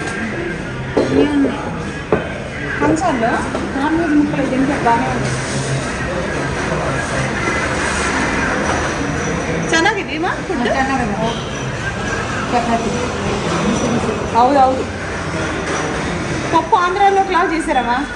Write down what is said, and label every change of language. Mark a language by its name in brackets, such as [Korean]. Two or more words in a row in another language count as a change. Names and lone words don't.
[Telugu] కంచాల్లో నాన్ వెజ్ ముక్కలు తింటే బాగానే ఉంది. [Kannada] ಚೆನ್ನಾಗಿದೆ ಮಾ ಫುಡ್. [Telugu] ಹೌದು పప్పు ఆంధ్రాలో క్లాస్ చేశారమ్మా.